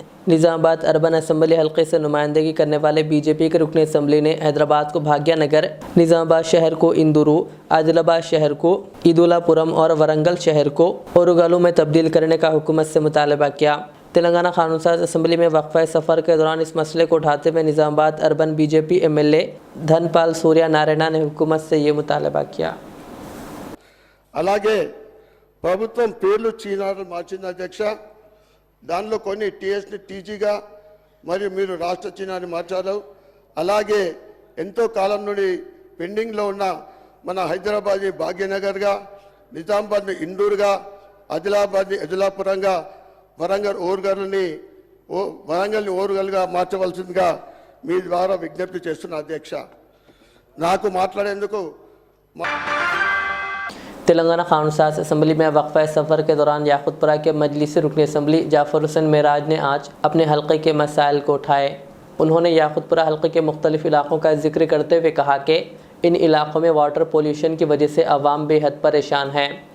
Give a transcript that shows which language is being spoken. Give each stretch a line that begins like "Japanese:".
Hindi: Nizamabad urban assembly हल्के से नुमाइंदगी करने वाले बीजेपी के रुकन असेंबली ने हैदराबाद को भाग्यनगर, निज़ामाबाद शहर को इंदुरु, आदिलाबाद शहर को ईदुलापुरम और वरंगल शहर को ओरुगलू में तब्दील करने का हुकूमत से मुतालबा किया। तेलंगाना कानून साज असेंबली में वक्फा सफ़र के दौरान इस मसले को उठाते हुए Nizamabad urban BJP MLA Dhanpal Surya Narayan ने हुकूमत से ये मुतालबा किया।
Telugu: అలాగే ప్రభుత్వం పేర్లు చీనాలు మార్చింది అధ్యక్ష, దానిలో కొన్ని టీఎస్ని టీజీగా మరియు మీరు రాష్ట్ర చిహ్నాన్ని మార్చారు. అలాగే ఎంతో కాలం నుండి పెండింగ్లో ఉన్న మన హైదరాబాద్ భాగ్యనగర్గా, నిజామాబాద్ని ఇండూరుగా, ఆదిలాబాద్ని ఎదులాపురంగా, వరంగల్ని ఓరుగల్గా మార్చవలసిందిగా మీ ద్వారా విజ్ఞప్తి చేస్తున్న అధ్యక్ష. నాకు మాట్లాడేందుకు
Hindi: तेलंगाना कानून साज असेंबली में वक्फा सफ़र के दौरान याकुतपुरा के मजलिसी रुकन असेंबली जाफर हुसैन मेराज ने आज अपने हल्के के मसाइल को उठाए। उन्होंने याकुतपुरा हल्के के मुख्तलिफ इलाकों का जिक्र करते हुए कहा कि इन इलाकों में वाटर पोल्यूशन की वजह से अवाम बेहद परेशान हैं।